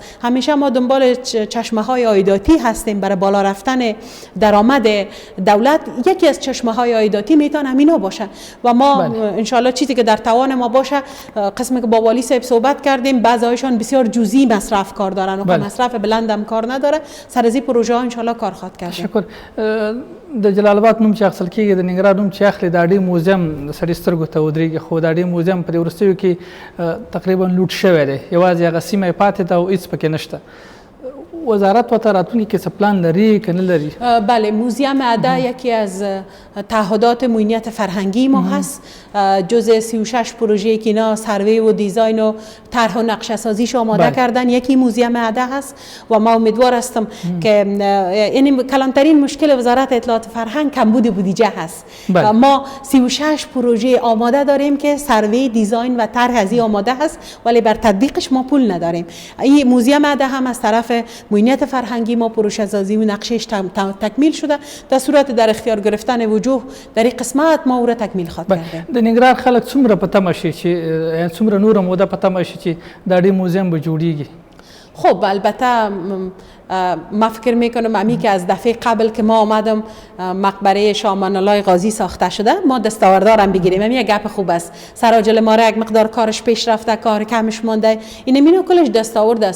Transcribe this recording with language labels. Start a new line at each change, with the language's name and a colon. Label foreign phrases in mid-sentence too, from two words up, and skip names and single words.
Persian: همیشه ما دنبال چشمه های عایداتی هستیم برای بالا رفتن درآمد دولت. یکی از چشمه های عایداتی میتونه همینا باشه و ما ان شاءالله چیزی که در توان ما باشه، قسمی که با والی صاحب صحبت کردیم، بعضی‌هایشان بسیار جزئی مصرف کار دارن و مصرف بلند هم کار نداره، سر از این پروژه ها ان شاءالله کار خواهد کرد. شکر.
Pashto: د جلال آباد نوم چې اخیستل کېږي د ننګرهار نوم چې اخلي د اډې موزیم د سړي سترګو ته ودرېږي، خو د اډې موزیم په دې وروستیو کې تقریبا لوټ شوی دی، یوازې هغه سیمه یې پاتې ده او هېڅ پکې نشته. وزارت و راتلونکي کې څه پلان لري که نه لري؟
Persian: بله، موزیم اده یکی از تعهدات موینیت فرهنگی ما هست. جز 36 پروژه که اینا سروی و دیزاین و طرح و نقشه سازیش آماده کردن، یکی موزیم اده هست و ما امیدوار هستم که یعنی کلانترین مشکل وزارت اطلاعات فرهنگ کمبود بودجه هست. ما 36 پروژه آماده داریم که سروی، دیزاین و طرح از این آماده هست، ولی بر تطبیقش ما پول نداریم. این موزیم اده هم از طرف موینیت فرهنگی ما پروژه سازی و نقشهش تکمیل شده، در صورت در اختیار گرفتن وجوه در این قسمت ما او را تکمیل خواهد کرد.
Pashto: د ننګرهار خلک څومره په تمه شي چې څومره نوره موده په تمه شي چې د اډې موزیم به جوړیږي؟
Persian: خب البته ما فکر میکنم امی که از دفعه قبل که ما آمدم مقبره شاه امان الله غازی ساخته شده، ما دستاوردارم بگیریم. همین گپ خوب است. سراج ماره یک مقدار کارش پیش رفته، کار کمش مانده، این مینو کلش دستاورد است.